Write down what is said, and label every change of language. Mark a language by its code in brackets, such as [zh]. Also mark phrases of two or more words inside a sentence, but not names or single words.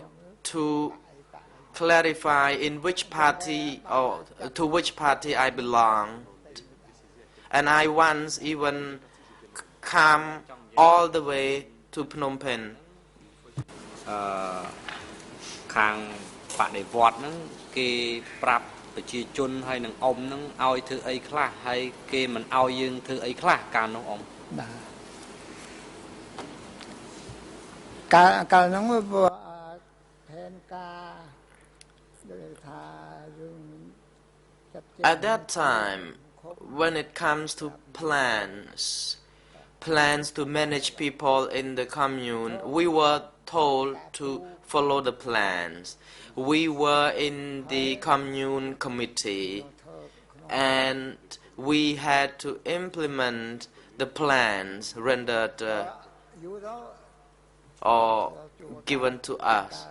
[en] to clarify in which party or to which party I belonged, and I once even come all the way to Phnom Penh. [km] ខាងបដិវត្តហ្នឹងគេប្រាប់ប្រជាជនហើយនឹងអ៊ំហ្នឹងឲ្យធ្វើអីខ្លះហើយគេមិនឲ្យយើងធ្វើអីខ្លះកាលនោះអ៊ំ កាលហ្នឹងแผนការ [en] At that time, when it comes to plans to manage people in the commune, we were told to follow the plans. We were in the commune committee and we had to implement the plans rendered or given to us.